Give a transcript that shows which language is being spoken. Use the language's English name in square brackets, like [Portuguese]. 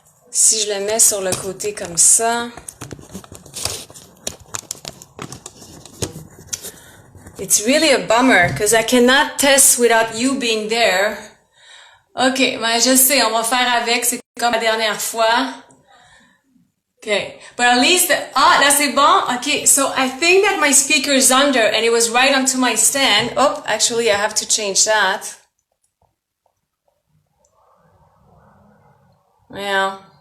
[French] Si je le mets sur le côté comme ça. [English] It's really a bummer because I cannot test without you being there. [French] Ok, mais je sais, on va faire avec, c'est comme la dernière fois. [English] Okay, but at least, [French] là c'est bon. [English] Okay, so I think that my speaker is under and it was right onto my stand. Oh, actually I have to change that. Yeah.